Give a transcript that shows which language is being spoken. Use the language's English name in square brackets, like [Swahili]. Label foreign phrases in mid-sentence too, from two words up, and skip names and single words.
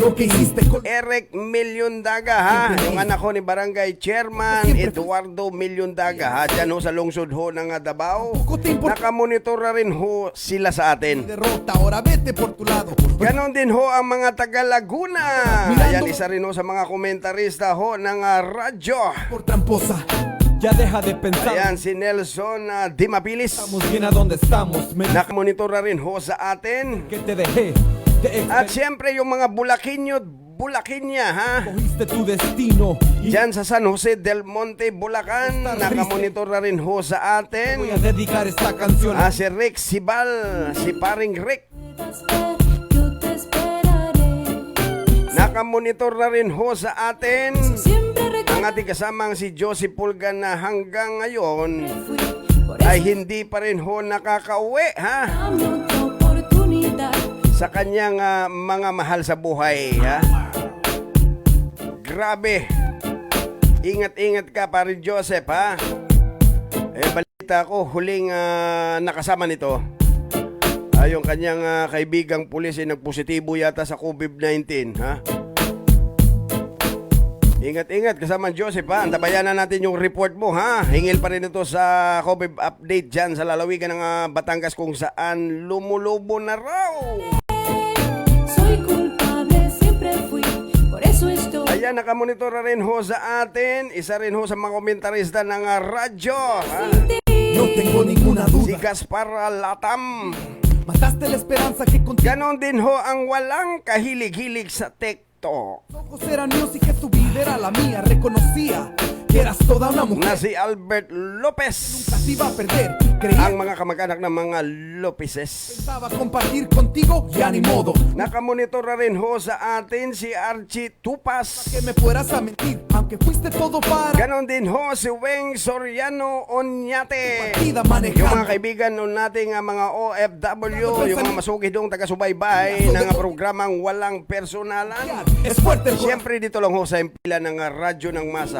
[Spanish] Lo que hiciste con [Filipino] Eric Milyondaga ha, yung anak ho ni Barangay Chairman Eduardo Milyondaga ha, dyan ho sa lungsod ho ng Davao. Nakamonitor na rin ho sila sa atin. [Spanish] derrota, ahora vete por tu lado. [Filipino] Ganon din ho ang mga taga Laguna. Ayan, isa rin ho sa mga komentarista ho ng radyo. [Spanish] Por tramposa. Ya deja de pensar. [Filipino] Ayan, si Nelson Dimapilis. [Spanish] Estamos bien a donde estamos. Me [Filipino] Nakamonitor na rin ho sa atin. [Spanish] que te dejé. Te [Filipino] At syempre yung mga Bulaqueño, Bulaquinya ha. [Spanish] escogiste tu destino. Y [Filipino] Diyan sa San Jose del Monte, Bulacan. Nakamonitor na rin ho sa atin. [Spanish] voy a dedicar esta canción a [Filipino] Si Rick Sibal, si paring Rick. [Spanish] Yo te esperaré. [Filipino] Nakamonitor na rin ho sa atin. [Spanish] Siempre [Filipino] Ang ating kasamang si Josie Pulgan na hanggang ngayon [Spanish] fui. Por ay eso [Filipino] hindi pa rin ho nakakauwi ha [Spanish] dame otra oportunidad. [Filipino] sa kanyang mga mahal sa buhay ha. Grabe. Ingat-ingat ka pa rin, Joseph ha. Balita ko huling nakasama nito yung kanyang kaibigang pulis ay nagpositibo yata sa COVID-19 ha. Ingat-ingat kasama Joseph ha. Antabayan na natin yung report mo ha. Hingil pa rin ito sa COVID update dyan sa lalawigan ng Batangas kung saan lumulubo na raw. [Spanish] Soy culpable, siempre fui. Por eso estoy. [Filipino] Ayan, nakamonitor na rin ho sa atin. Isa rin ho sa mga komentarista ng radyo ha? [Spanish] No tengo ninguna [Filipino] Si [Spanish] duda. [Filipino] Gaspar Latam. [Spanish] Mataste la esperanza que contigo [Filipino] Ganon din ho ang walang kahilig-hilig sa TikTok. [Spanish] ojos eran míos y que tu vida era la mía. Reconocía que eras toda una [Filipino] Na [Spanish] mujer. [Filipino] si Albert Lopez. [Spanish] Nunca te iba a perder. Creía [Filipino] Ang mga kamag-anak ng mga Lopezes. [Spanish] pensaba compartir contigo, ya ni modo. [Filipino] Nakamonitor na rin ho sa atin si Archie Tupas. [Spanish] Que me fueras a mentir, aunque fuiste todo para [Filipino] Ganon din ho si Weng Soriano Onyate. [Spanish] vida [Filipino] Yung mga [Spanish] manejando. [Filipino] kaibigan nun nating mga OFW, yung mga masugidong taga-subaybay ng programang Walang Personalan. [Spanish] Es fuerte el corazón. [Filipino] Siyempre dito lang ho sa impila ng radyo ng masa.